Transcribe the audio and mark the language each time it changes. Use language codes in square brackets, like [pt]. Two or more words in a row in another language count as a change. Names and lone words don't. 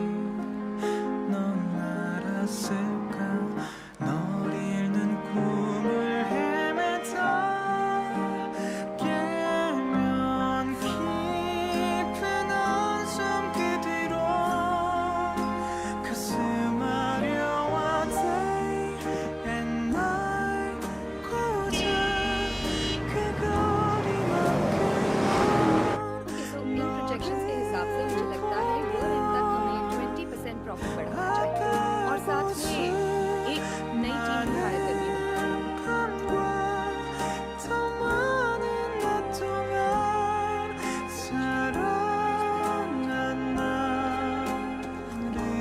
[ko] 넌 알았을까? 널 잃는 꿈을 헤매다 깨면 깊은 한숨 그 뒤로 가슴 아려와 [en] day and night [ko] 고작 그 거리만큼 [hi] प्रोजेक्शंस के हिसाब से मुझे लगता है [en] year end [hi] तक हमें 20% प्रॉफिट बढ़ाना चाहिए और साथ में एक नई टीम भी हायर करनी होगी। [ko] 더 많은 날 동안 사랑한 나를